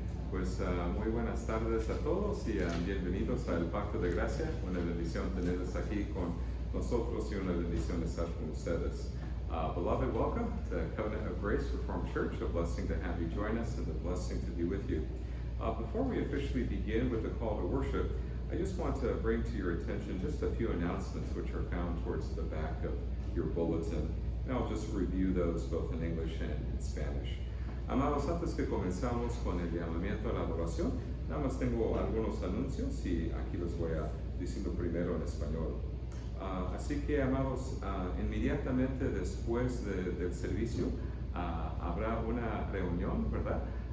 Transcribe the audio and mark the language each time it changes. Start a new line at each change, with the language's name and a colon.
Spanish: Pues muy buenas tardes a todos y bienvenidos al Pacto de Gracia. Una bendición tenerles aquí con nosotros y una bendición estar con ustedes.
English: Beloved, welcome to Covenant of Grace Reformed Church. A blessing to have you join us and a blessing to be with you. Before we officially begin with the call to worship, I just want to bring to your attention just a few announcements which are found towards the back of your bulletin. And I'll just review those both in English and in Spanish.
Spanish: Amados, antes que comenzamos con el llamamiento a la adoración, nada más tengo algunos anuncios y aquí los voy a decirlo primero en español. Así que, amados, inmediatamente después del servicio habrá una reunión, ¿verdad?